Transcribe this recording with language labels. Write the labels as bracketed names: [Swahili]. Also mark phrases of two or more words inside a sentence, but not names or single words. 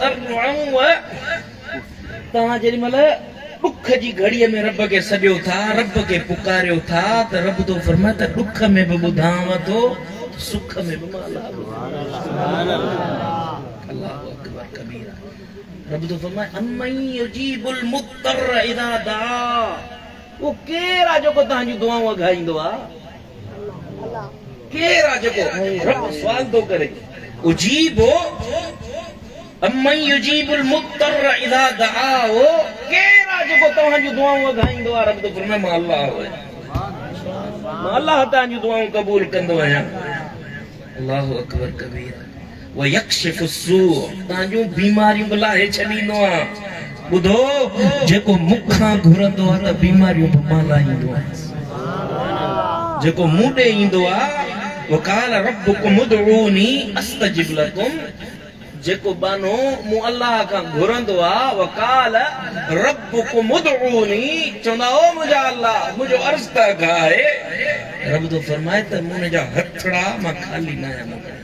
[Sindhi] तव्हां जेॾी महिल ॾुख जी घड़ीअ में रब खे सॾियो था रब खे पुकारियो था त रब तो फरमाए त ॾुख में बि ॿुधांव थो सुख में बि मां [Arabic] الله أكبر كبيرا [Sindhi] रब तो फरमाए [Arabic] أمن يجيب المضطر إذا دعا [Sindhi] वो केरु आहे जेको तव्हांजी दुआऊं अघाईंदो आहे केरु आहे जेको रब सुवाल थो करे उजीबो [Arabic] أمن يجيب المضطر إذا دعا [Sindhi] वो केरु आहे जेको तव्हांजी दुआऊं अघाईंदो आहे रब तो फरमाए मां अल्लाह आहियां मां अल्लाह तव्हांजी दुआऊं क़बूल कंदो आहियां [Arabic] الله أكبر كبيرا ويكشف السوء [Sindhi] तव्हांजूं बीमारियूं बि लाहे छॾींदो आहे ॿुधो जेको मूंखां घुरंदो आहे त बीमारियूं बि मां लाहींदो आहियां जेको मूं ॾे ईंदो आहे [Arabic] وقال ربكم ادعوني أستجب لكم [Sindhi] जेको बानो मूं अल्लाह खां घुरंदो आहे [Arabic] وقال ربكم ادعوني [Sindhi] चवंदा ओ मुंहिंजा अल्लाह मुंहिंजो अर्ज़ त अघाए रब तो फरमाए त मूं जा हथड़ा मां खाली न आहियां